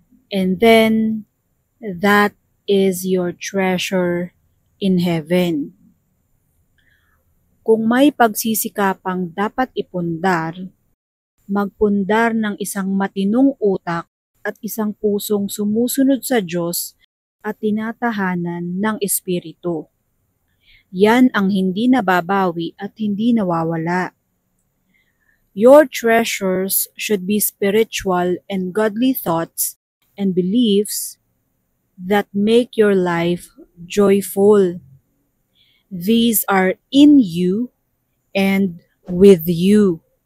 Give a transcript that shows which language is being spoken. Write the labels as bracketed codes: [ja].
[en] And then, that is your treasure in heaven. [tl] Kung may pagsisikapang dapat ipundar, magpundar ng isang matinong utak at isang pusong sumusunod sa Diyos at tinatahanan ng Espiritu. Yan ang hindi nababawi at hindi nawawala. [en] Your treasures should be spiritual and godly thoughts and beliefs that make your life joyful. These are in you and with you.